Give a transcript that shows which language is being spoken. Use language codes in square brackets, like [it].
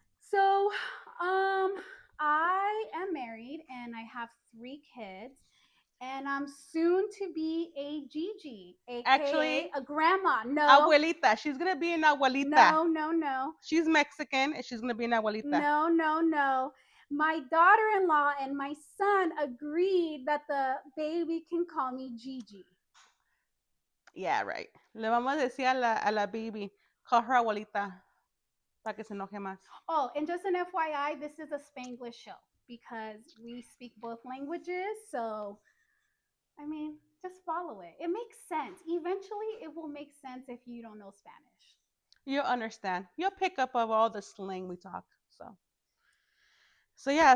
[en] So, I am married and I have 3 kids, and I'm soon to be a Gigi, aka Actually, a grandma. No, abuelita. She's gonna be an abuelita. no. She's Mexican and she's gonna be an abuelita. No. My daughter-in-law and my son agreed that the baby can call me Gigi. Yeah, right. [es] Le vamos a decir a la baby, [en] call her [es] abuelita, para que se enoje más. [en] Oh, and just an FYI, this is a Spanglish show because we speak both languages. So, I mean, just follow it. It makes sense. Eventually, it will make sense if you don't know Spanish. You'll understand. You'll pick up of all the slang we talk. So yeah.